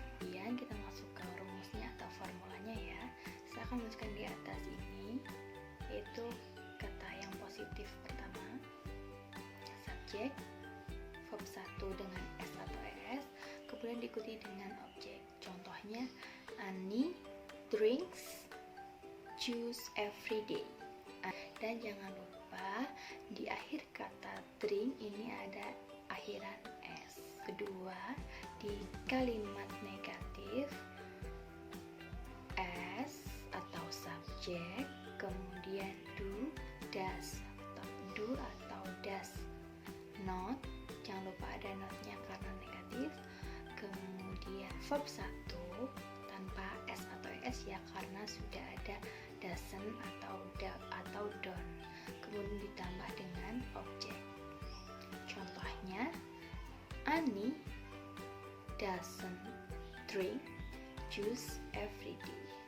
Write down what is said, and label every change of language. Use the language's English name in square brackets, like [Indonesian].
[Indonesian] Kemudian kita masuk ke rumusnya atau formulanya ya. Saya akan menuliskan di atas ini, yaitu kata yang positif pertama, subjek, verb 1 dengan s atau es, kemudian diikuti dengan objek. Contohnya, [English] Annie drinks juice every day. [Indonesian] Dan jangan lupa di akhir kata drink ini ada akhiran s. Kedua, di kalimat negatif s atau subjek, kemudian do, does atau does not, jangan lupa ada notnya karena negatif. Kemudian verb 1 tanpa s atau es ya, karena sudah ada doesn't atau don't, kemudian ditambah dengan objek. Contohnya, [English] Annie doesn't drink juice every day.